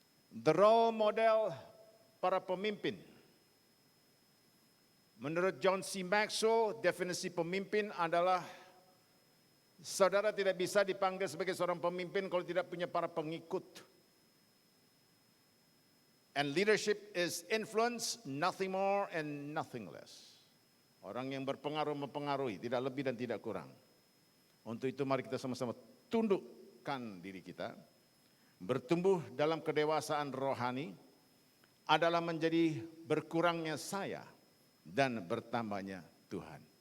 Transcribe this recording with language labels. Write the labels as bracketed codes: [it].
[en] The role model [id] para pemimpin. Menurut John C. Maxwell, definisi pemimpin adalah saudara tidak bisa dipanggil sebagai seorang pemimpin kalau tidak punya para pengikut. [en] And leadership is influence, nothing more and nothing less. [id] Orang yang berpengaruh mempengaruhi, tidak lebih dan tidak kurang. Untuk itu mari kita sama-sama tundukkan diri kita. Bertumbuh dalam kedewasaan rohani adalah menjadi berkurangnya saya dan bertambahnya Tuhan.